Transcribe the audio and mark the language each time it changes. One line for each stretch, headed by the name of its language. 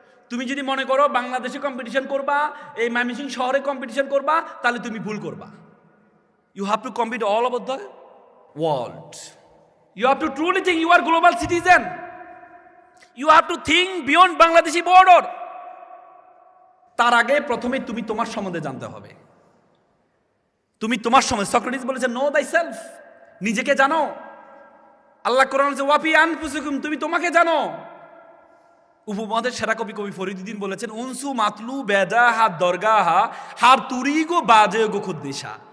Bangla: তুমি যদি মনে করো বাংলাদেশে কম্পিটিশন করবা, এই ময়মনসিংহ শহরে কম্পিটিশন করবা, তাহলে তুমি ভুল করবা।
English: You have to compete all over the world. You have to truly think you are global citizen. You have to think beyond Bangladeshi border.
Bangla: তার আগে প্রথমে তুমি তোমার সম্বন্ধে জানতে হবে। তুমি তোমার সম্বন্ধে, সক্রেটিস বলেছে
English: know thy self,
Bangla: নিজেকে জানো। আল্লাহ কোরআন বলেছে
Arabic: ওয়াফি আনফুসিকুম,
Bangla: তুমি তোমাকে জানো। উপমহাদেশের সেরা কবি ফরিদুদ্দিন বলেছেন
Persian: উনসু মাতলু বেদা হা দরগাহা হার তুরিগো বাজে গো খুদ্দিশা।